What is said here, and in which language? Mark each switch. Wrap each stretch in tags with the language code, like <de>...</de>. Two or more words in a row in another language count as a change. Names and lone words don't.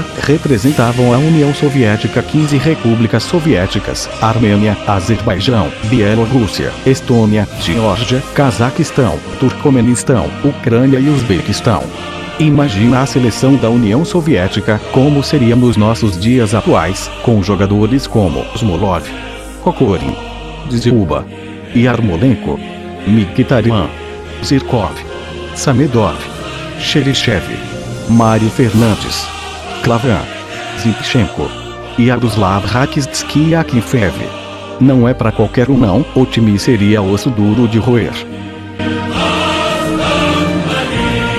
<pt>Representavam a União Soviética 15 repúblicas soviéticas: Armênia, Azerbaijão, Bielorrússia, Estônia, Geórgia, Cazaquistão, Turcomenistão, Ucrânia e Uzbequistão. Imagina a seleção da União Soviética como seria nos nossos dias atuais, com jogadores como Smolov, Kokorin, Dzюба, Yarmolenko, Mkhitaryan, Zirkov, Samedov, Cheryshev, Mário Fernandes, Klavan, Zinchenko, Yaroslav Rakitsky e Akinfev. Não é pra qualquer um não, o time seria osso duro de roer.</pt>